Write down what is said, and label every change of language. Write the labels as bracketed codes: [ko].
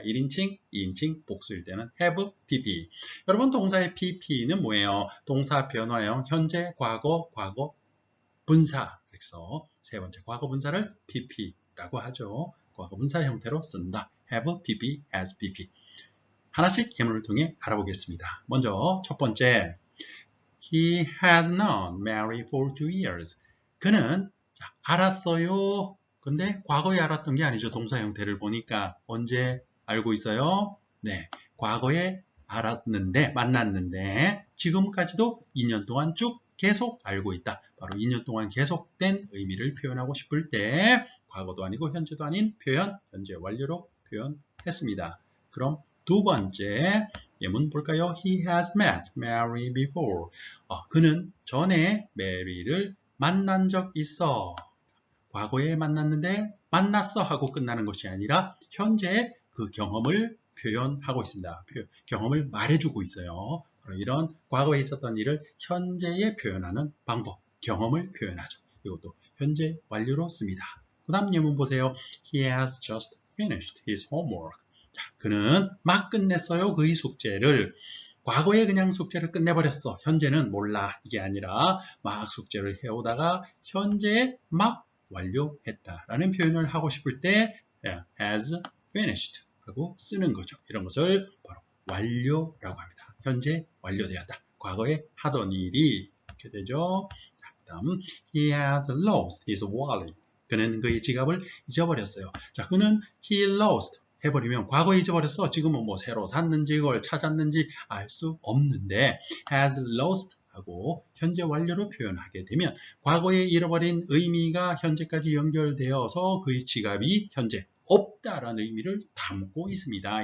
[ko] 1인칭, 2인칭 복수일 때는 have, pp. 여러분 동사의 pp는 뭐예요? 동사 변화형 현재, 과거, 과거 분사. 그래서 세 번째 과거 분사를 pp라고 하죠. 과거 분사 형태로 쓴다. have, pp, has, pp. 하나씩 예문을 통해 알아보겠습니다. 먼저 첫 번째, [en] He has known Mary for 2 years. [ko] 그는 알았어요. 근데 과거에 알았던 게 아니죠. 동사 형태를 보니까 언제 알고 있어요? 네, 과거에 알았는데, 만났는데 지금까지도 2년 동안 쭉 계속 알고 있다. 바로 2년 동안 계속된 의미를 표현하고 싶을 때 과거도 아니고 현재도 아닌 표현, 현재 완료로 표현했습니다. 그럼 두 번째 예문 볼까요? [en] He has met Mary before. [ko] 그는 전에 메리를 만난 적 있어. 과거에 만났는데 만났어 하고 끝나는 것이 아니라 현재 그 경험을 표현하고 있습니다. 경험을 말해주고 있어요. 이런 과거에 있었던 일을 현재에 표현하는 방법, 경험을 표현하죠. 이것도 현재 완료로 씁니다. 그 다음 예문 보세요. [en] He has just finished his homework. [ko] 자, 그는 막 끝냈어요. 그의 숙제를. 과거에 그냥 숙제를 끝내버렸어. 현재는 몰라. 이게 아니라 막 숙제를 해오다가 현재에 막 완료했다라는 표현을 하고 싶을 때 has finished 하고 쓰는 거죠. 이런 것을 바로 완료라고 합니다. 현재 완료되었다. 과거에 하던 일이 이렇게 되죠. 그 다음 [en] he has lost his wallet. [ko] 그는 그의 지갑을 잊어버렸어요. 자, 그는 [en] he lost [ko] 해버리면 과거에 잊어버렸어. 지금은 뭐 새로 샀는지 그걸 찾았는지 알 수 없는데 has lost 하고 현재 완료로 표현하게 되면 과거에 잃어버린 의미가 현재까지 연결되어서 그의 지갑이 현재 없다라는 의미를 담고 있습니다.